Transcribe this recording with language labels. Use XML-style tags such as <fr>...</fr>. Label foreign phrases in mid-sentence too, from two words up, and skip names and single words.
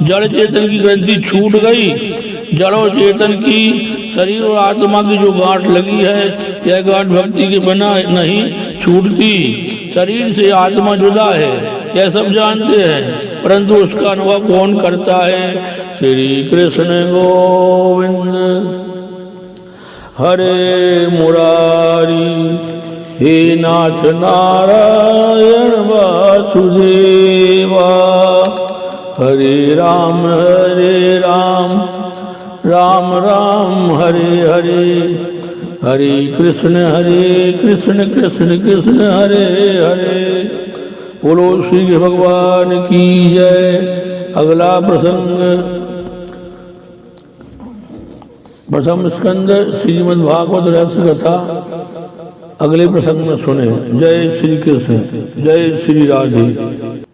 <hi>जड़ चेतन की ग्रंथि छूट गई। जड़ और चेतन की शरीर और आत्मा की जो गांठ लगी है, यह गांठ भक्ति के बिना नहीं छूटती। शरीर से आत्मा जुदा है, यह सब जानते हैं, परंतु उसका अनुभव कौन करता है?</hi> <sa>श्री कृष्ण गोविंद हरे मुरारी, हे नाथ नारायण वासुदेवा, हरे राम राम राम हरे हरे, हरे कृष्ण कृष्ण कृष्ण हरे हरे।</sa> <hi>बोलो श्री कृष्ण भगवान की जय। अगला प्रसंग प्रथम स्कंद श्रीमद् भागवत रहस्य कथा अगले प्रसंग में सुने। जय श्री कृष्ण, जय श्री राधे।</hi>